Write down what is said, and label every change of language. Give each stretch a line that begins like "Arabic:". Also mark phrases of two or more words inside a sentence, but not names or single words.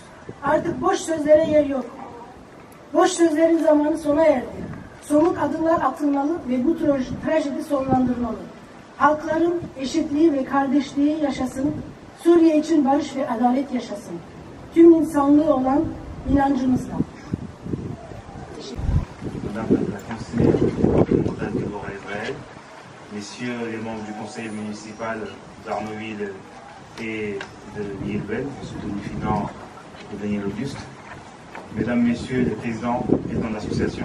Turkish: Artık boş sözlere yer yok. Boş sözlerin zamanı sona erdi. Somut adımlar atılmalı ve bu trajedi sonlandırmalı. Halkların eşitliği ve kardeşliği yaşasın. Suriye için barış ve adalet yaşasın. Tüm insanlığı olan inancımızla.
French: Messieurs les membres du conseil municipal d'Arnoville et de Lielbel, M. Tony Fidan et Daniel Auguste, Mesdames, Messieurs les présidents de l'association,